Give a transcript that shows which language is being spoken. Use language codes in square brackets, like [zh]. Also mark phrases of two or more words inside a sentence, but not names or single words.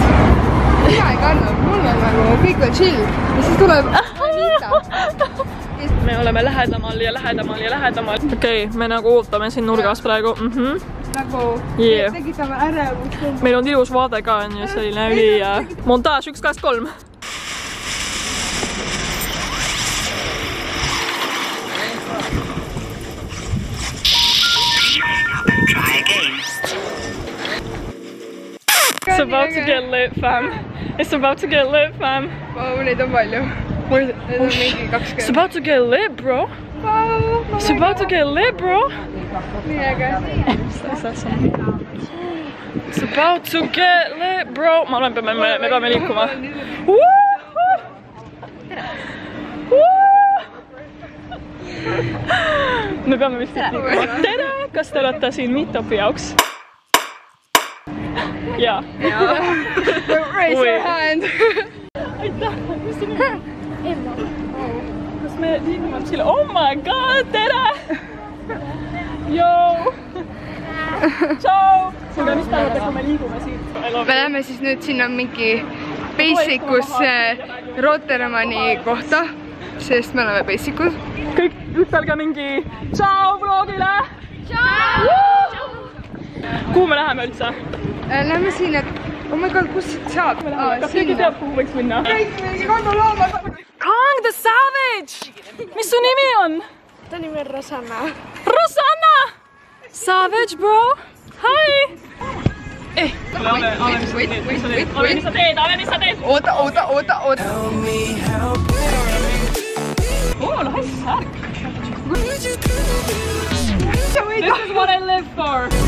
[et] Mina ei kanna, mul on nagu kõik veel chill. Ja siis tuleb Anita. Me oleme lähedamal. Okei, me nagu ootame siin nurgas praegu. Nagu tegitame ärevust. Meil on ilus vaade ka, on ju selline üli ja... Montaaž 1, 2, 3. [en] It's about to get lit, fam. It's about to get lit, fam. [et] Wow, neid on palju. Need on mingi 20. [en] It's about to get lit, bro. It's about to get lit, bro. [et] Nii äge. It's about to get lit, bro. Ma arvan, me peame liikuma. Me peame vist liikuma. Tere! Kas te olete siin meetupi jaoks? Jaa. [en] Raise your hand. [et] Aitäh! Mis see nüüd? Emma. Kas me liigume sille? [en] Oh my god! [et] Tere! Joo! Ciao! Aga mis te arvate, kui me liigume siit? Me läheme siis nüüd sinna mingi Basicus Rotermani kohta, sest me oleme Basicus. Kõik ütelge mingi ciao vlogile! Ciao! Kuhu me läheme üldse? Lähme siin, et... [en] Oh my god, [et] kus siit saab? Kas keegi teab, kuhu võiks minna? Kang the Savage! Mis su nimi on? Ta nimi on Rosanna. [en] Rosanna! Savage, bro! Hi! Wait. [et] Mis sa teed? Oota. Oo, lahe särk! [en] This is what I live for!